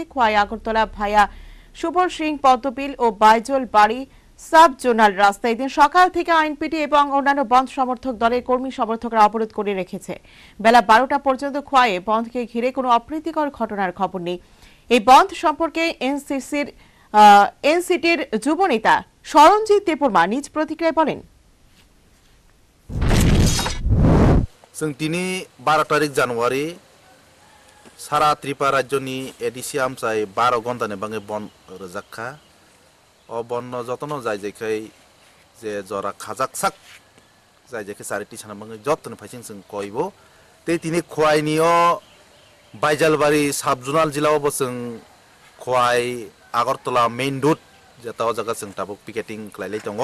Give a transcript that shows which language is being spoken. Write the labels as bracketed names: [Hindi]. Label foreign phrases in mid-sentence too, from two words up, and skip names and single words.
[Bangla] খোয়াই আগরতলা ভায়া সুবল সিং পদ্মপিল ও বাইজল বাড়ি সাব জোনাল রাস্তা এদিন সকাল থেকে আইনপিটি এবং অন্যান্য বন্ধ সমর্থক দলের কর্মী সমর্থকরা অবরোধ করে রেখেছে। বেলা 12টা পর্যন্ত খোয়াইয়ে বন্ধকে ঘিরে কোনো অপ্রীতিকর ঘটনার খবর নেই। এই বন্ধ সম্পর্কে এনসিটির যুব নেতা সরঞ্জিত দেববর্মা নিজ প্রতিক্রিয়ায় বলেন, [Kok Borok] जों दिनै 12 तारिख जानुवारि सारा त्रिपुरा राज्यनि एडिसि आमसाय 12 घन्टानि बाङै बन रोजाखा अ बन जतन जाय जेखै जे जरा खाजाकसाक जाय जेखै सारिति साना बाङै जतन फाइसिं जों कइबो ते दिनै खवाइनियो बाइजालबारि साब जुनाल जिल्लायाव जों खवाइ आगरतला मेइन रोड जेताव जागा जों ताबो पिकेटिं खालायलाय दङ।